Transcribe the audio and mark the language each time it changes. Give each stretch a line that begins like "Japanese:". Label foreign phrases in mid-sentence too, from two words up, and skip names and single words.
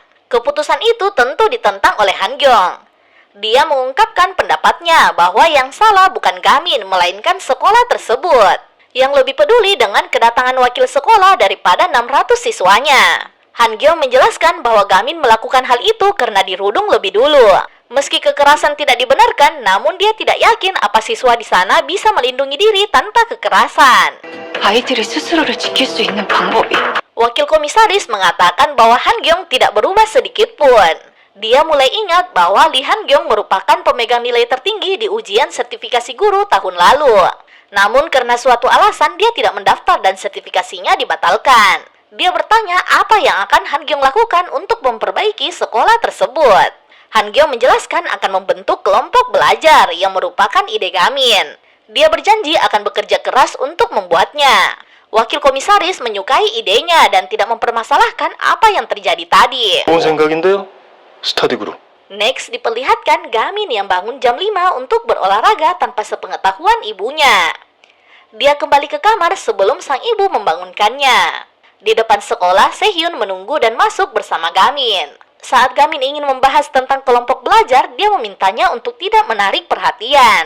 Indonesian: Keputusan itu tentu ditentang oleh Han Gyung. Dia mengungkapkan pendapatnya bahwa yang salah bukan Gamin, melainkan sekolah tersebut, yang lebih peduli dengan kedatangan wakil sekolah daripada 600 siswanya. Han Gyung menjelaskan bahwa Gamin melakukan hal itu karena dirudung lebih dulu. Meski kekerasan tidak dibenarkan, namun dia tidak yakin apa siswa di sana bisa melindungi diri tanpa kekerasan.
Korean: 아이들이 스스로를 지킬 수 있는 방법이.
Indonesian: Wakil komisaris mengatakan bahwa Han Gyong tidak berubah sedikit pun. Dia mulai ingat bahwa Lee Han Gyong merupakan pemegang nilai tertinggi di ujian sertifikasi guru tahun lalu. Namun karena suatu alasan dia tidak mendaftar dan sertifikasinya dibatalkan. Dia bertanya apa yang akan Han Gyong lakukan untuk memperbaiki sekolah tersebut. Han Gyong menjelaskan akan membentuk kelompok belajar yang merupakan ide Gamin. Dia berjanji akan bekerja keras untuk membuatnya. Wakil komisaris menyukai idenya dan tidak mempermasalahkan apa yang terjadi tadi.
Korean: 좋은 생각인데요. 스터디 그룹.
Indonesian: Next diperlihatkan Gamin yang bangun jam 5 untuk berolahraga tanpa sepengetahuan ibunya. Dia kembali ke kamar sebelum sang ibu membangunkannya. Di depan sekolah, Sehyun menunggu dan masuk bersama Gamin. Saat Gamin ingin membahas tentang kelompok belajar, dia memintanya untuk tidak menarik perhatian.